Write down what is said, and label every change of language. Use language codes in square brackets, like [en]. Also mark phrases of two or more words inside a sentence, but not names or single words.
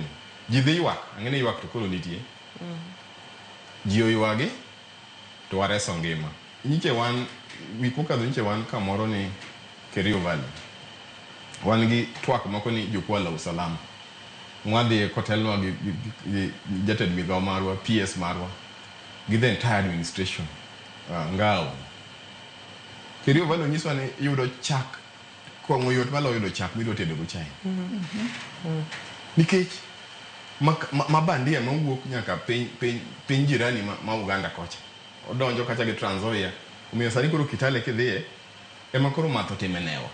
[luo] Ji dhi ywak, ang'eni ywak to koro nitie. Ji oywagi to wareso ngima. Nyiche wan, wik mokadho nyiche wan kamoro ni Kerio Valley. Wan gi twak moko ni jokwala usalama. Mwadhi kotelnwa gi jatend migao marwa, PS marwa, gi [en] the entire administration. [luo] Ngao. Kerio Valley onyiswa ni yudo chak, kong'o yot malo yudo chak midwa tedo go chai. Nikech mabandia mawuok nyaka piny jirani ma Uganda kocha. Odonjo kacha gi Trans Nzoia. Omiyo sani koro Kitale kidhiye ema koro matho timenewa.